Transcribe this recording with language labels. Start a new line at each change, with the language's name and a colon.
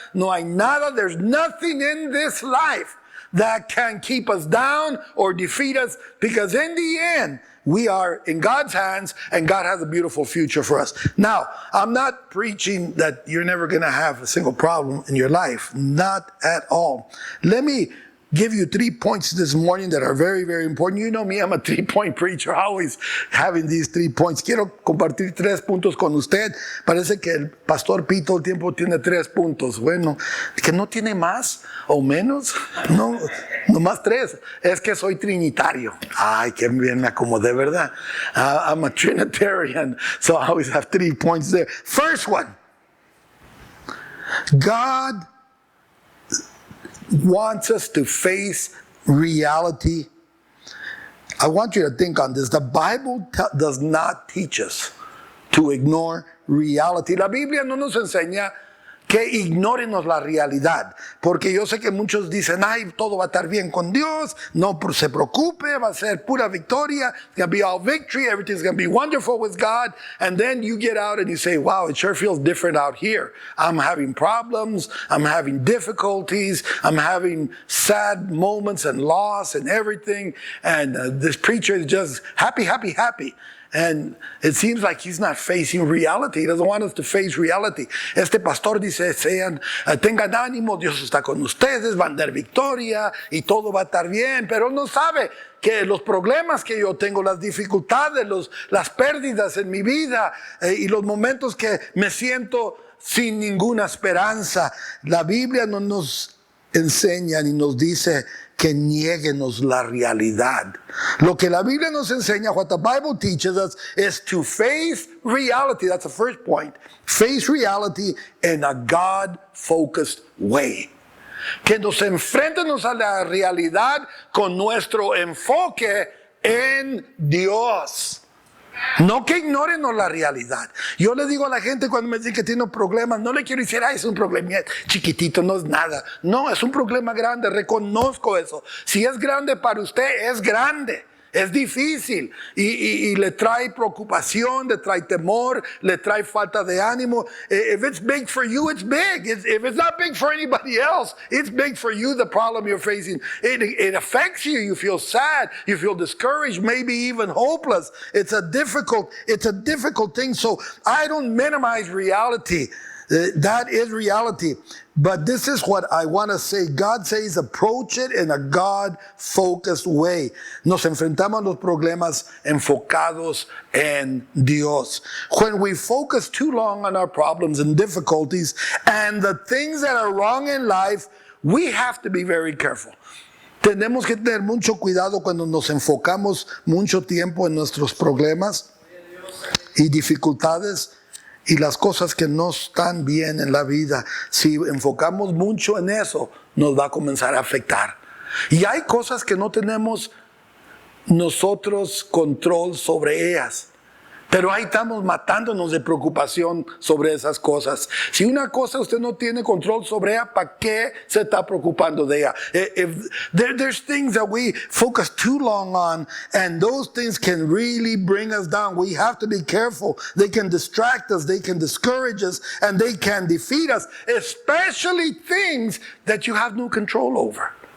Spanish: No hay nada,
English: there's nothing in this life that can keep us down or defeat us, because in the end, we are in God's hands and God has a beautiful future for us. Now, I'm not preaching that you're never going to have a single problem in your life. Not at all. Let me give you 3 points this morning that are very, very important. You know me, I'm a 3-point preacher, always having these 3 points.
Spanish: Quiero compartir 3 puntos con usted. Parece que el pastor Pete todo el tiempo tiene 3 puntos. Bueno, que no tiene más o menos. No, nomás 3. Es que soy trinitario. Ay, qué bien me acomodé, ¿verdad?
English: I'm a Trinitarian, so I always have 3 points there. First one, God wants us to face reality. I want you to think on this. The Bible does not teach us to ignore reality.
Spanish: La Biblia no nos enseña que ignórenos la realidad, porque yo sé que muchos dicen, ay, todo va a estar bien con Dios, no se preocupe, va a ser pura victoria,
English: it's going to be all victory, everything's going to be wonderful with God, and then you get out and you say, wow, it sure feels different out here. I'm having problems, I'm having difficulties, I'm having sad moments and loss and everything, and this preacher is just happy, happy, happy. And it seems like he's not facing reality. He doesn't want us to face reality.
Spanish: Este pastor dice, tengan ánimo, Dios está con ustedes, van a dar victoria y todo va a estar bien. Pero él no sabe que los problemas que yo tengo, las dificultades, las pérdidas en mi vida y los momentos que me siento sin ninguna esperanza. La Biblia no nos enseña ni nos dice que nieguenos la realidad. Lo que la Biblia nos enseña,
English: what the Bible teaches us, is to face reality. That's the first point. Face reality in a God-focused way.
Spanish: Que nos enfrentemos a la realidad con nuestro enfoque en Dios. No que ignorenos la realidad. Yo le digo a la gente cuando me dicen que tiene problemas, no le quiero decir, ay, es un problema chiquitito, no es nada. No, es un problema grande, reconozco eso. Si es grande para usted, es grande. Es difícil y le trae preocupación, le trae temor, le trae falta de ánimo.
English: If it's big for you, it's big. If it's not big for anybody else, it's big for you, the problem you're facing. It affects you. You feel sad. You feel discouraged, maybe even hopeless. It's a difficult thing. So I don't minimize reality. That is reality. But this is what I want to say. God says approach it in a God-focused way.
Spanish: Nos enfrentamos a los problemas enfocados en Dios.
English: When we focus too long on our problems and difficulties and the things that are wrong in life, we have to be very careful.
Spanish: Tenemos que tener mucho cuidado cuando nos enfocamos mucho tiempo en nuestros problemas y dificultades y las cosas que no están bien en la vida, si enfocamos mucho en eso, nos va a comenzar a afectar. Y hay cosas que no tenemos nosotros control sobre ellas. Pero ahí estamos matándonos de preocupación sobre esas cosas. Si una cosa usted no tiene control sobre ella, ¿para qué se está preocupando de ella?
English: There's things that we focus too long on, and those things can really bring us down. We have to be careful. They can distract us, they can discourage us, and they can defeat us, especially things that you have no control over.